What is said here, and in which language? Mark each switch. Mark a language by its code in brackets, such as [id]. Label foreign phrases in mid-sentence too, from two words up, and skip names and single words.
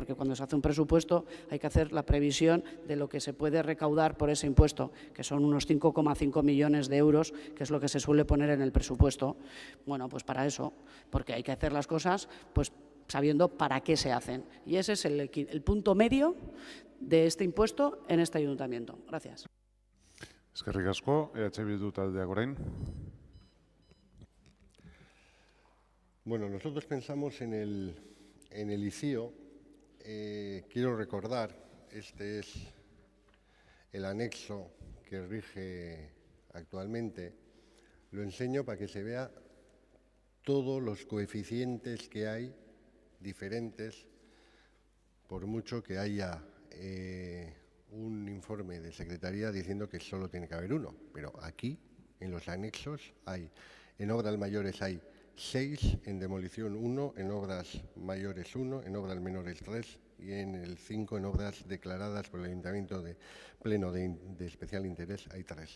[es] Porque cuando se hace un presupuesto hay que hacer la previsión de lo que se puede recaudar por ese impuesto, que son unos 5,5 millones de euros, que es lo que se suele poner en el presupuesto. Bueno, pues para eso, porque hay que hacer las cosas pues sabiendo para qué se hacen. Y ese es el punto medio de este impuesto en este ayuntamiento. Gracias. [eu] Eskerrik asko, Bildu taldeak orain. [es] Bueno, nosotros pensamos en el ICIO. Quiero recordar, este es el anexo que rige actualmente. Lo enseño para que se vea todos los coeficientes que hay diferentes, por mucho que haya un informe de Secretaría diciendo que solo tiene que haber uno, pero aquí, en los anexos, en obras mayores hay 6, en demolición 1, en obras mayores 1, en obras menores 3 y en el 5, en obras declaradas por el Ayuntamiento de Pleno de especial interés, hay 3.